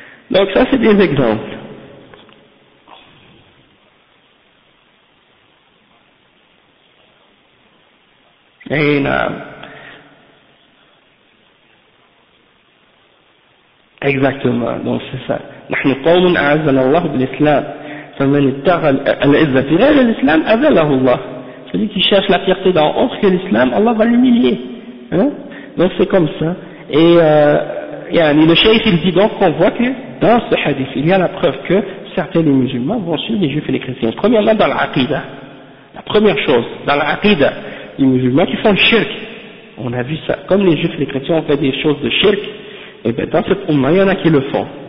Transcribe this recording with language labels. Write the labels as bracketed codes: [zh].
[fr] Donc ça c'est des exemples. Et là, exactement, donc c'est ça. [ar] نحن قوم أعزنا الله بالإسلام فمن اتقى العزة في غير الإسلام أذله الله [fr] celui qui cherche la fierté dans autre que l'islam, Allah va l'humilier. Donc c'est comme ça. Et le cheikh il dit donc qu'on voit que dans ce hadith il y a la preuve que certains des musulmans vont suivre les juifs et les chrétiens. Premièrement dans l'aqida, la première chose dans l'aqida, les musulmans qui font le shirk, on a vu ça, comme les juifs et les chrétiens ont fait des choses de shirk, et bien dans cette umma il y en a qui le font.